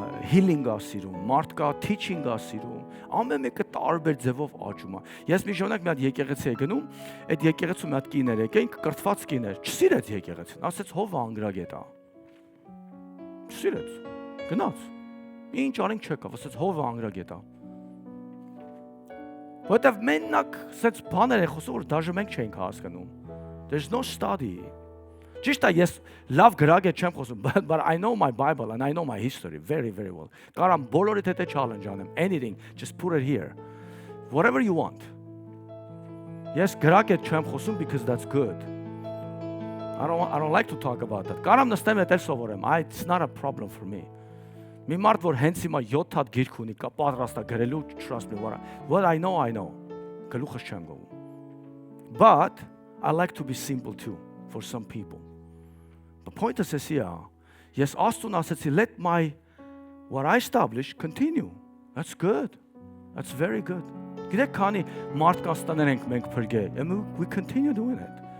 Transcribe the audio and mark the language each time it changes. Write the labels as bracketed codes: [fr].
[hy] healing է սիրում, մարդ կա teaching է սիրում, ամեն մեկը տարբեր ձևով աճում է։ Ես մի ժամանակ մի հատ եկեղեցի եի գնում, այդ եկեղեցու մի հատ կիներ եկին, կրթված կիներ, չսիրեց եկեղեցին, ասեց հովը անգրագետ է։ Չսիրեց, գնաց։ Ինչ անենք չեկավ, ասեց հովը անգրագետ է։ Որտեվ մենակ սենց բաներ է խոսում, որ դաժե մենք չենք հասկանում։ [en] There's no study. [hy] Ճիշտ է, ես լավ գրագետ չեմ խոսում, [en] but I know my Bible and I know my history very, very well. [hy] Կարամ բոլորիդ հետ challenge անեմ, [en] anything, just put it here. Whatever you want. [hy] Ես գրագետ չեմ խոսում [en] because that's good. I don't like to talk about that. [hy] Կարամ նստեմ հետ էլ սովորեմ. [en] It's not a problem for me. [hy] Մի մարդ որ հենց հիմա 7 հատ գիրք ունի, կա պատրաստ է գրելու, [en] trust me, what I know. [hy] Գլուխս չեմ գովում. [en] But I like to be simple too for some people. The point is here, yes, [hy] Astun assetsi, [en] let what I established continue. That's good. That's very good. [hy] Gidek kani mart kastaner enk menk perge, [en] and we continue doing it.